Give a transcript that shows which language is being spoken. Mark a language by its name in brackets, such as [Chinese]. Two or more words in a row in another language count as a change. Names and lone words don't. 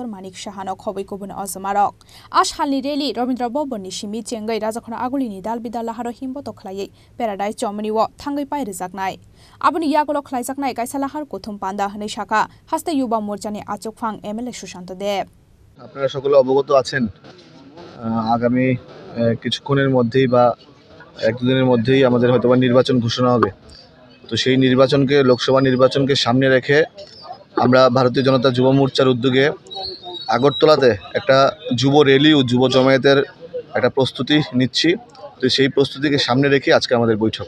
[Kok Borok] Manik Shahano Khobikobun Ozmarok Ash Halni Reli Robindra Boboni Shimi Chengai Rajakhana Agulini Dalbida Laharo Himbo Tokhlaye Paradise Chomani Wo Thangai Pai Rizaknai Abuni Yagolo Khlaijaknai Kaisa Lahar Kuthum Panda Hne Shaka Haste Yuba Morchani Achukphang MLA Shushanto Deb [Bangla] আপনারা সকলে অবগত আছেন আগামী কিছুক্ষণের মধ্যেই বা এক দুদিনের মধ্যেই আমাদের হয়তোবা নির্বাচন ঘোষণা হবে তো সেই নির্বাচনকে লোকসভা নির্বাচনকে সামনে রেখে আমরা ভারতীয় জনতা যুব মোর্চার উদ্যোগে আগরতলাতে একটা যুব র্যালি ও যুব জমায়েতের একটা প্রস্তুতি নিচ্ছি তো সেই প্রস্তুতিকে সামনে রেখে আজকে আমাদের বৈঠক